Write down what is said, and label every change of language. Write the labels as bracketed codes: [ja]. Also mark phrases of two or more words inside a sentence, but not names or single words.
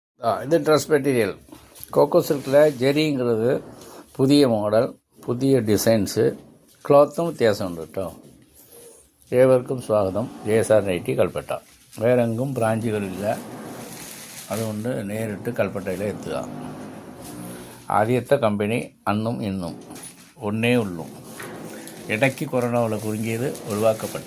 [ta] இது ட்ரெஸ் மெட்டீரியல் கோகோ சில்கில் ஜெரிங்கிறது புதிய மாடல், புதிய டிசைன்ஸு, கிளாத்தும் வித்தியாசம் உண்டு കേട്ടോ. [ml] ഏവർക്കും സ്വാഗതം. JSR നൈറ്റി കൽപ്പറ്റ. വേറെങ്കും ബ്രാഞ്ചുകളില്ല, അതുകൊണ്ട് നേരിട്ട് കൽപ്പറ്റയിൽ എത്തുക. ആദ്യത്തെ കമ്പനി അന്നും ഇന്നും ഒന്നേ ഉള്ളൂ. ഇടയ്ക്ക് കൊറോണ കുറുങ്ങിയത് ഒഴിവാക്കപ്പെട്ടു.